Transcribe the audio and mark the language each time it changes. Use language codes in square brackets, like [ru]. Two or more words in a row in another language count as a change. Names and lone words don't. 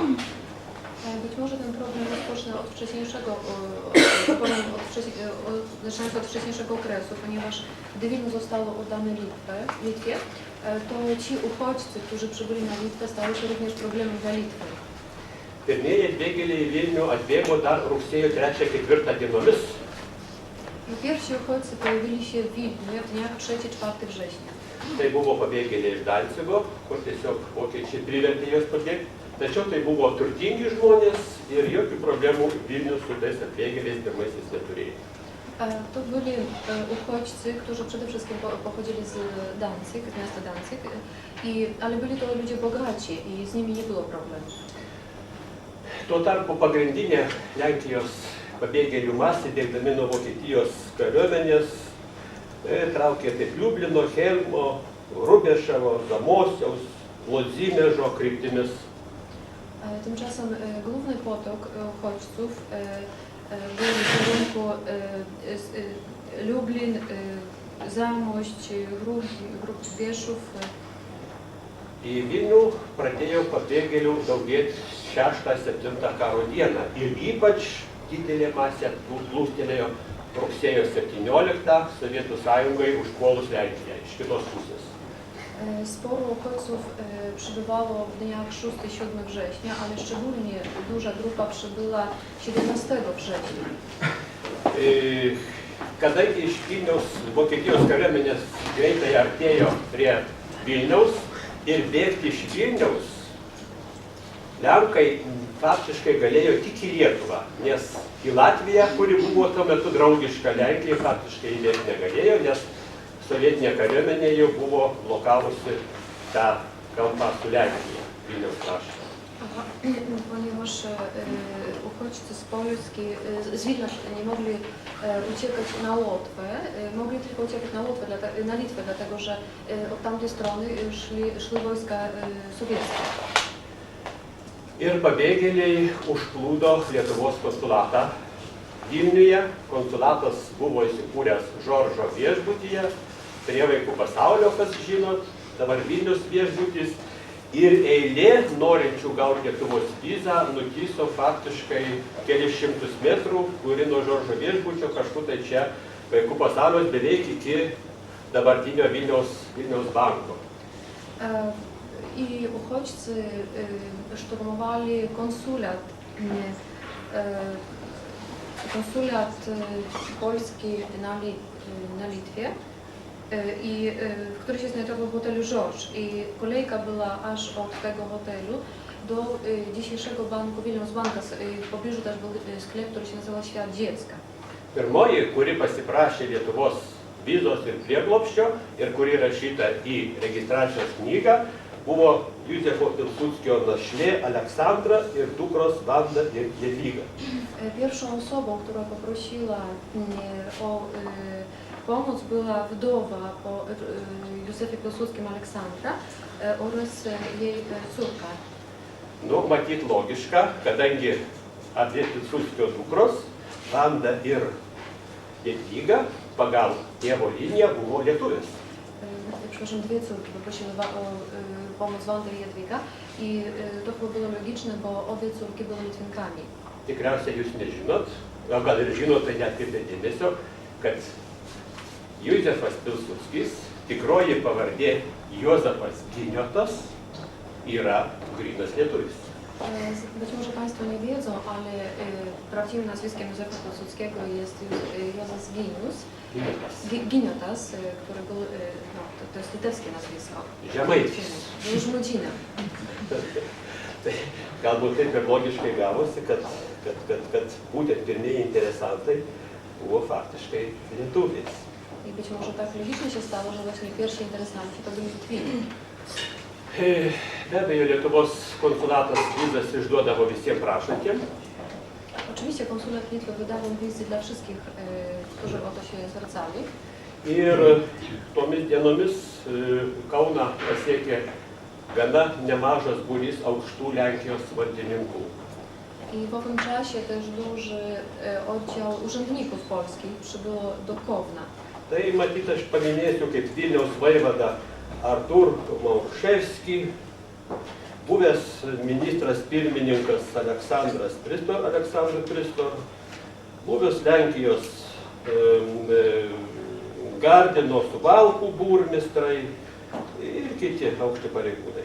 [pl] Być może ten problem rozpocznę od wcześniejszego okresu, ponieważ gdy Wilno zostało oddane Litwie, to ci uchodźcy, którzy przybyli na Litwę, stały się również problemem dla Litwy. [lt] Pirmieji atbėgėliai į Vilnių atbėgo dar rugsėjo 3-4 dienomis. [pl] Pierwsi uchodźcy pojawili się w Wilnie w dniach 3-4 września. [lt] Tai buvo pabėgėliai iš Dancigo, kur tiesiog vokiečiai privertė juos pabėgti. Tačiau tai buvo turtingi žmonės ir jokių problemų Vilnius su tais atbėgėliais pirmaisiais neturėjo. [pl] To byli uchodźcy, którzy przede wszystkim pochodzili z Danzig, miasta Danzig, ale byli to ludzie bogaci i z nimi nie było problemów. [lt] Tuo tarpu pagrindinė Lenkijos pabėgėlių masė, dėkdami nuo Vokietijos kariuomenės, traukė taip Liublino, Helmo, Rubeševo, Zamosiaus, Lodzimiežo kryptimis. [pl] Tymczasem główny potok uchodźców był w kierunku Lublin, Zamość, Grubieszów. [lt] Į Vilnių pradėjo pabėgėlių daugėti 6-7 karo dieną ir ypač didelė masė plūstelėjo rugsėjo 17 Sovietų Sąjungai užpuolus Lenkiją iš kitos pusės. [pl] Sporo uchodźców przybywało w dniach 6-7 września, ale szczególnie duża grupa przybyła 17 września. [lt] Kadangi iš Vilniaus Vokietijos kariuomenės greitai artėjo prie Vilniaus ir bėgti iš Vilniaus, Lenkai faktiškai galėjo tik į Lietuvą, nes į Latviją, kuri buvo tuo metu draugiška Lenkijai, faktiškai įbėgti negalėjo, nes sovietinė kariuomenė jau buvo blokavusi tą kampą su Lenkija, Vilniaus krašte. [pl] Ponieważ uchodźcy z Polski, z Wilna nie mogli uciekać na Łotwę, mogli tylko uciekać na Litwę, dlatego że od tamtej strony szły wojska sowieckie. [lt] Ir pabėgėliai užplūdo Lietuvos konsulatą Vilniuje. Konsulatas buvo įsikūręs Žoržo viešbutyje, prie Vaikų pasaulio, kas žinot, dabar Vilnius viešbutis. Ir eilė norinčių gauti Lietuvos vizą nutiso faktiškai kelius šimtus metrų, kuri nuo Žoržo viešbučio kažkur tai čia Vaikų pasaulios beveik iki dabartinio Vilniaus banko. [pl] I uchodźcy szturmowali konsulat polski na Litwie, który się znajdował w hotelu George. I kolejka była aż od tego hotelu do dzisiejszego banku Vilniaus bankas. W pobliżu też był sklep, który się nazywał Świat Dziecka. [lt] Pirmoji, kuri pasiprašė Lietuvos vizos ir prieglobsčio ir kuri rašyta į registracijos knygą, buvo Józefo Pilsudskio našlė Aleksandra ir dukros Wanda ir Jadwiga. [pl] Pierwszą osobą, która poprosiła o pomoc, była wdowa po Józefie Pilsudskim Aleksandra oraz jej córka. [lt] Nu, matyt logiška, kadangi abi Pilsudskio dukros, Wanda ir Jadwiga, pagal tėvo liniją buvo lietuvės. [pl] Przepraszam, dwie córki poprosiły o pomoc Wanda i Jadwiga i to chyba było logiczne, bo obie córki były Litwinkami. [lt] Tikriausiai jūs nežinot, o gal ir žinot, tai neatkreipėt dėmesio, kad Józefas Pilsudskis, tikroji pavardė Juozapas Giniotas, yra grynas lietuvis. [pl] Być może Państwo nie wiedzą, ale prawdziwym nazwiskiem Józefa Pilsudskiego jest Józef Giniotas, który był, no, to jest litewskie nazwisko. [lt] Žemaitis. [pl] Był Žmudzina. [lt] Galbūt taip ir logiškai gavosi, kad būtent pirmieji interesantai buvo faktiškai lietuviais. [pl] I być może tak logicznie się stało, że właśnie pierwsi interesanci to byli Litwini. [lt] Be abejo, Lietuvos konsulatas vizas išduodavo visiems prašantiems. [pl] Oczywiście konsulat Litwy wydawał wizy dla wszystkich, którzy o to się zwracali. [lt] Ir tomis dienomis Kauną pasiekė gana nemažas būrys aukštų Lenkijos valdininkų. [pl] I w owym czasie też duży oddział urzędników polskich przybyło do Kowna. [lt] Tai matyt, aš paminėsiu kaip Vilniaus vaivada Artur Mauševski, buvęs ministras pirmininkas Aleksandras Pristor, buvęs Lenkijos Gardino Suwałkų burmistrai ir kiti aukšti pareigūnai.